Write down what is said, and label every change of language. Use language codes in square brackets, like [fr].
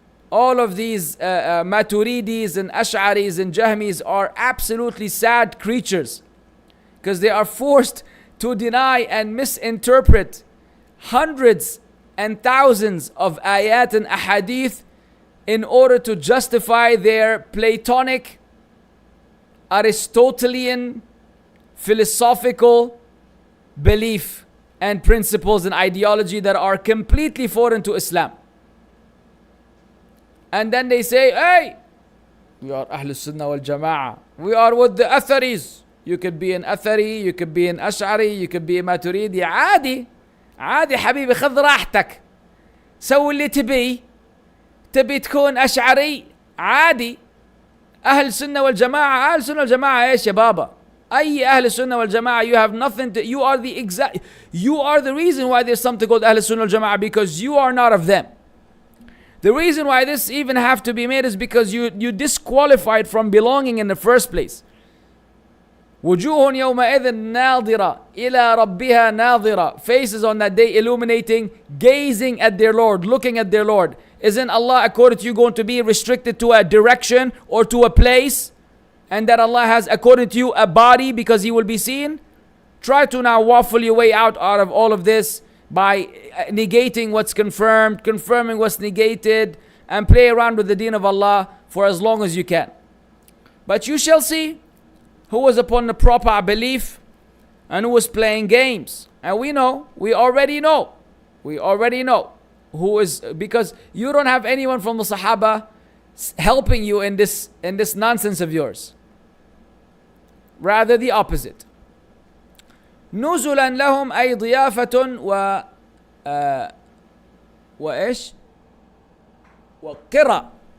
[en] All of these Maturidis and Ash'aris and Jahmis are absolutely sad creatures, because they are forced to deny and misinterpret hundreds and thousands of ayat and ahadith in order to justify their Platonic, Aristotelian, philosophical belief and principles and ideology that are completely foreign to Islam. And then they say, hey, we are Ahlul Sunnah wal Jama'ah. We are with the Atharis. You could be an Athari, you could be an Ash'ari, you could be a Maturidi. [ar] عادي عادي حبيبي, خذ راحتك. سوي اللي تبي تكون أشعري عادي. أهل السنة والجماعة, أهل السنة والجماعة [en] إيش يا بابا؟ أي أهل السنة والجماعة, you have nothing to, you are the reason why there's something called أهل السنة والجماعة, because you are not of them. The reason why this even have to be made is because you disqualified from belonging in the first place. [ar] وجوه يومئذ ناظرة إلى ربها ناظرة. [en] Faces on that day illuminating, gazing at their Lord, looking at their Lord. Isn't Allah, according to you, going to be restricted to a direction or to a place? And that Allah has, according to you, a body because He will be seen? Try to now waffle your way out of all of this by negating what's confirmed, confirming what's negated, and play around with the deen of Allah for as long as you can. But you shall see who was upon the proper belief and who was playing games. And we already know who is, because you don't have anyone from the Sahaba helping you in this nonsense of yours. Rather the opposite. [ar] نزلا لهم أي ضيافة وإيش وقرة.